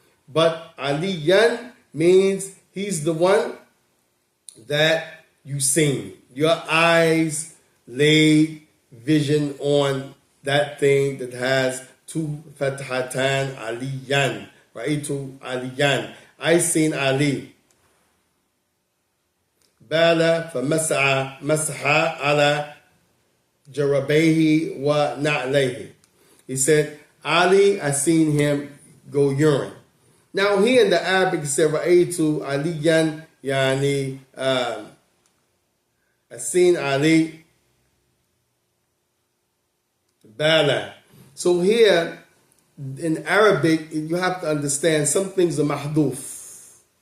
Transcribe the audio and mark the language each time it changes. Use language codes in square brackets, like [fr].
[en] But Aliyan means he's the one that you seen. Your eyes laid vision on that thing that has two fathatan, Aliyan. [ar] Ra'aytu Aliyan. [en] I seen Ali. [ar] Bala فمسح على جربيه ونعليه. [en] He said, Ali, I seen him go urine. Now here in the Arabic, it said, [ar] Ra'aytu Aliyan, [en] yani, I seen Ali, Bala. So here, in Arabic, you have to understand some things are mahduf.